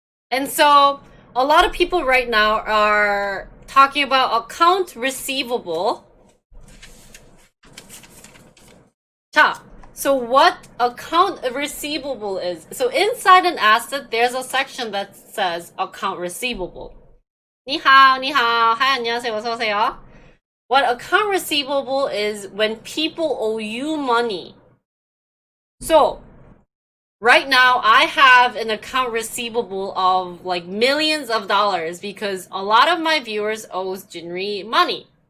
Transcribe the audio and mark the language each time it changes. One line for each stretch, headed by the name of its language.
English: And so a lot of people right now are talking about account receivable.
Korean: 자,
English: so what account receivable is? So inside an asset, there's a section that says account receivable.
Chinese: 你好,
English: hi,
Korean: 안녕하세요, 어서오세요.
English: What account receivable is when people owe you money. So, right now, I have an account receivable of like millions of dollars because a lot of my viewers owes Jinri money.